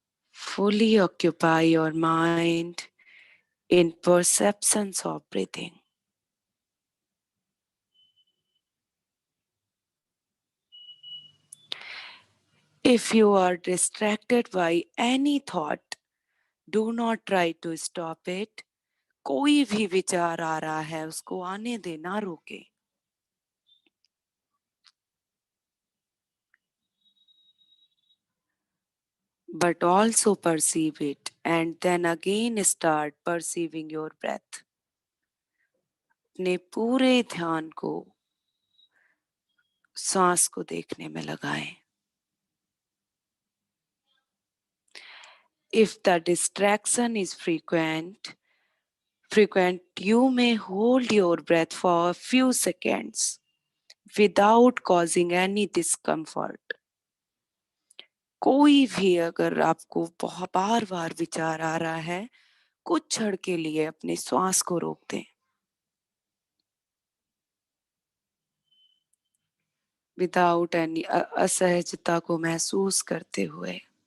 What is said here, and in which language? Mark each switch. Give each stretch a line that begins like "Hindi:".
English: Fully occupy your mind in perceptions of breathing. If you are distracted by any thought, do not try to stop it.
Hindi: कोई भी विचार आ रहा है उसको आने दे, ना रोके.
English: But also perceive it and then again start perceiving your breath.
Hindi: अपने पूरे ध्यान को सांस को देखने में लगाएं.
English: If the distraction is frequent, you may hold your breath for a few seconds without causing any discomfort.
Hindi: कोई भी अगर आपको बहुत बार बार विचार आ रहा है, कुछ क्षण के लिए अपने श्वास को रोक दें.
English: Without any
Hindi: असहजता को महसूस करते हुए.